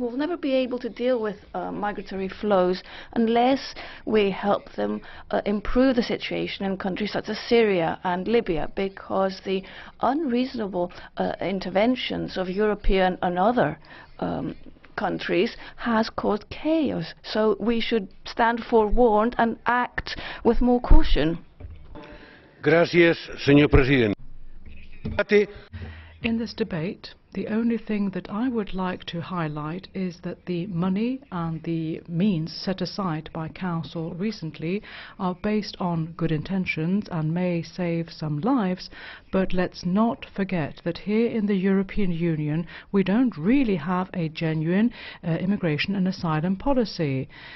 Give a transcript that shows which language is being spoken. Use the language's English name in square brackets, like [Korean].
[English] We'll never be able to deal with migratory flows unless we help them improve the situation in countries such as Syria and Libya, because the unreasonable interventions of European and other countries has caused chaos. So we should stand forewarned and act with more caution. [Spanish] Gracias, señor presidente. [English] In this debate, the only thing that I would like to highlight is that the money and the means set aside by Council recently are based on good intentions and may save some lives, but let's not forget that here in the European Union we don't really have a genuine immigration and asylum policy.